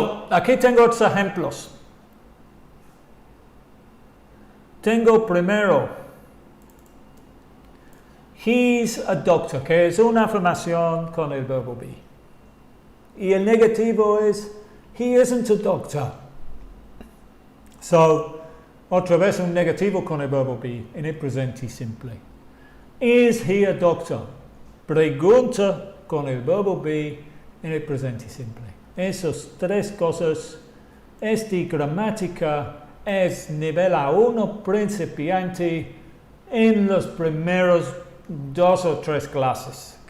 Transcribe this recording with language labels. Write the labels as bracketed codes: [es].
[es] Aquí tengo otros ejemplos. Tengo primero, [en] he's a doctor, [es] que es una afirmación con el verbo be. Y el negativo es, [en] he isn't a doctor. [es] Otra vez un negativo con el verbo be en el presente simple. [en] Is he a doctor? [es] Pregunta con el verbo be en el presente simple. Esas tres cosas, esta gramática es nivel A1 principiante en los primeros 2 o 3 clases.